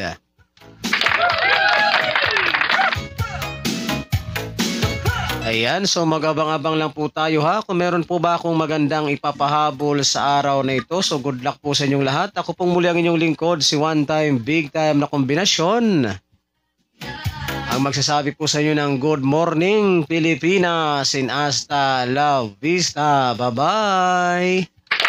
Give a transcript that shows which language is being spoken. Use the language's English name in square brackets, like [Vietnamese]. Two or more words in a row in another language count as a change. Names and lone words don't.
[Filipino] Ayan, so magabang-abang lang po tayo ha. Kung meron po ba akong magandang ipapahabol sa araw na ito, so [English] good luck [Filipino] po sa inyong lahat. Ako pong muli ang inyong lingkod, si One Time Big Time na kombinasyon. Ang magsasabi po sa inyo ng [English] good morning, Pilipinas, and [Spanish] hasta la vista. [Filipino] Bye-bye!